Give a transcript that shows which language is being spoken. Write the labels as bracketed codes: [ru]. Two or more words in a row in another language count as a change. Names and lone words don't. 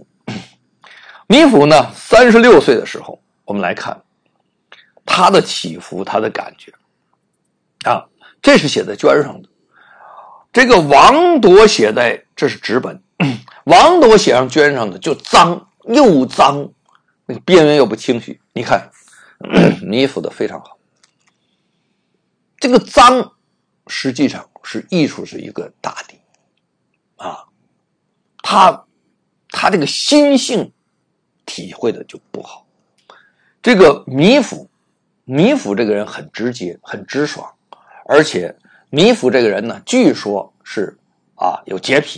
[zh] 米芾呢36歲的時候，我們來看他的起伏，他的感覺這是寫在絹上的。這個王铎寫在，這是紙本，王铎寫上絹上的就髒，又髒，那個邊緣又不清晰。你看米芾的非常好。這個髒實際上是藝術是一個大敵他這個心性體會的就不好。這個米芾這個人很直接，很直爽，而且米芾這個人呢，據說是有潔癖。